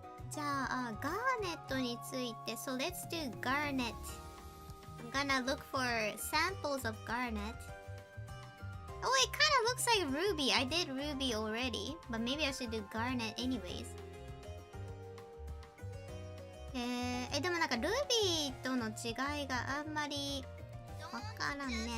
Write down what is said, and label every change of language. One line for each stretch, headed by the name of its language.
Japanese: じゃあ、ガーネットについて。
English: So let's do garnet. I'm gonna look for samples of garnet. Oh, it kind of looks like ruby. I did ruby already, but maybe I should do garnet anyways.
Japanese: でもなんかルビーとの違いがあんまりわからんね。